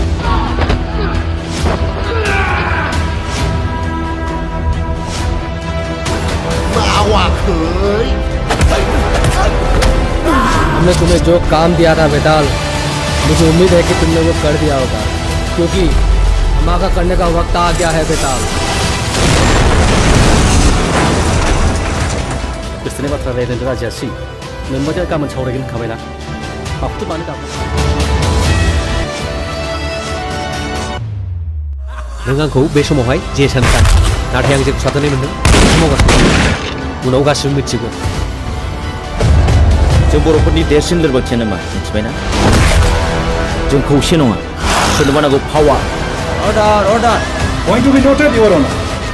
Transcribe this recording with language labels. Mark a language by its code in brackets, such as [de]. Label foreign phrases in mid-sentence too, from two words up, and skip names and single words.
[hi] हमने तुम्हें जो काम दिया था बेताल, मुझे उम्मीद है कि तुमने वो कर दिया होगा, क्योंकि हमारा करने का वक्त आ गया है बेताल। [brx] गोसोनि बाथ्रा रायज्लायनो राजियासै नोंबादि गाबोन सावरायगोन होनखाबायना माखौथो मानो दाबो। नों आंखौ बे समावहाय जे सानखा, नाथाय आं जेखौ साननानै मोनदों बेखौ मावगासिनो। उनाव गासिबो मिथिगोन। जों बर'फोरनि देरसिन लोरबांथियानो मा मिथिबायना? जों खौसे नङा। सोरनोबा नांगौ पावार। [en] Order, order. Going to be noted, Your Honor.